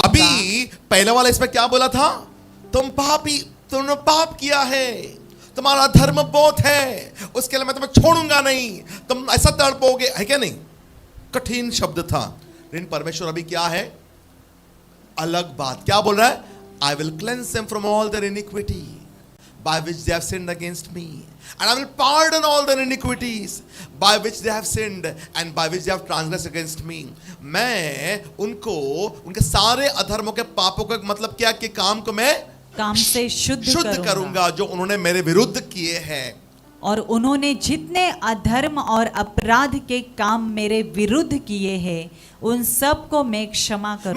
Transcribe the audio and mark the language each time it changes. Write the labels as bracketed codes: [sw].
[hi] अभी पहले वाला इसमें क्या बोला था, तुम पापी, तुमने पाप किया है, तुम्हारा धर्म बहुत है, उसके लिए मैं तुम्हें छोड़ूंगा नहीं, तुम ऐसा तड़पोगे, है क्या नहीं, कठिन शब्द था। लेकिन परमेश्वर अभी क्या है, अलग बात क्या बोल रहा है, [en] I will cleanse them from all their iniquity, by which they have sinned against me, and I will pardon all their iniquities by which they have sinned and by which they have transgressed against me. [hi] मैं उनको उनके सारे अधर्मों के पापों का मतलब क्या कि काम को मैं काम से शुद्ध करूंगा जो उन्होंने मेरे विरुद्ध किए हैं, और उन्होंने जितने अधर्म और अपराध के काम मेरे विरुद्ध किए हैं उन सब को मैं क्षमा करूंगा।